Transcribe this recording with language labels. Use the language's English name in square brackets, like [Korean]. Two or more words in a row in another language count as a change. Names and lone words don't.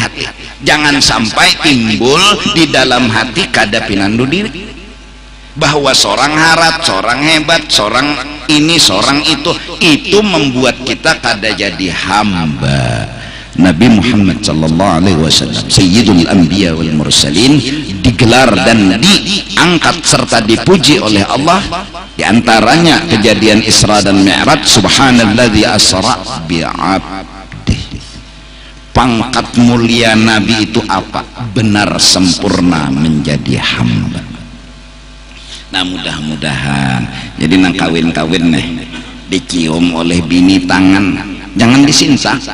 [Banjar] Jangan sampai timbul di dalam hati kada pinandu diri bahwa seorang harat, seorang hebat, seorang ini, seorang itu membuat kita kada jadi hamba. [Indonesian] Nabi Muhammad [Arabic] صلى الله عليه وسلم سيد الأنبياء والمرسلين [Indonesian] digelar dan diangkat serta dipuji oleh Allah. Di antaranya kejadian Isra dan Mi'raj, [Arabic] سبحان الذي أسرى بعبده. [Indonesian] Pangkat mulia Nabi itu apa? Benar sempurna menjadi hamba. [Banjar] Nah, mudah-mudahan jadi nang kawin-kawin nih dicium oleh bini tangan, jangan disinta.